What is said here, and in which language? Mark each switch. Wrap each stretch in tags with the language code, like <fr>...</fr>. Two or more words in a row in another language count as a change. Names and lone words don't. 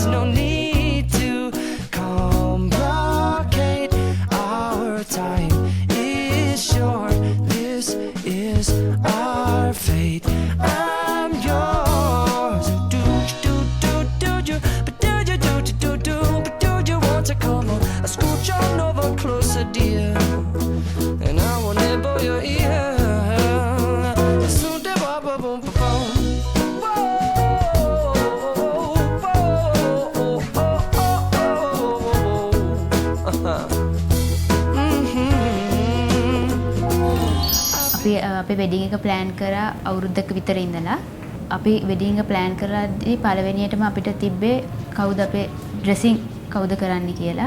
<en>no need to complicate our time is short this is our fate I'm yours do you but do you want to come on scooch on over closer dear and I will nibble your ear soon de ba ba boom ba boom</en> <si>අපි අපේ වෙඩින් එක ප්ලෑන් කරා අවුරුද්දක විතර ඉඳලා අපි වෙඩින් එක ප්ලෑන් කරලාදී පළවෙනියටම අපිට තිබ්බේ කවුද අපේ ඩ්‍රෙසින් කවුද කරන්න කියලා.</si>